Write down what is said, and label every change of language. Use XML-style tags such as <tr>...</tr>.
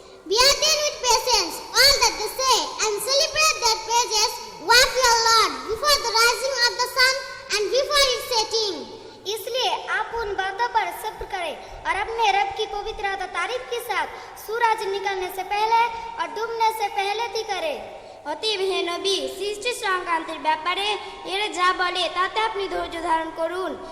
<en>Bear them with patience all that they say and celebrate their praises of your Lord before the rising of the sun and before its setting.</en> <hi>इसलिए आप उन बातों पर सब्र करें और अपने रब की पवित्रता तारीफ के साथ सूरज निकलने से पहले और डूबने से पहले भी करें।</hi> <bn>অতএব হে নবী সৃষ্টি সংক্রান্তের ব্যাপারে এরা যা বলে তাতে আপনি ধৈর্য ধারণ করুন।</bn>